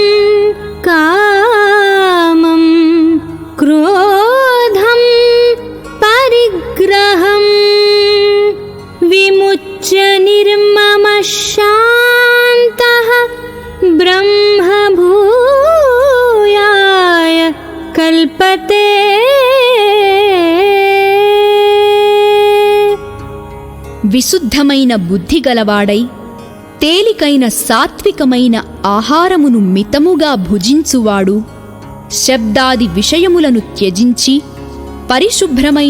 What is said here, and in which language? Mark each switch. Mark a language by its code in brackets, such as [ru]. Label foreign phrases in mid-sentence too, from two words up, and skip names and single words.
[sa] कामं क्रोधं परिग्रहं विमुच्य निर्ममः शान्तः ब्रह्मभूयाय कल्पते। [te] విశుద్ధమైన బుద్ధి గలవాడై తేలికైన సాత్వికమైన ఆహారమును మితముగా భుజించువాడు, శబ్దాది విషయములను త్యజించి పరిశుభ్రమైన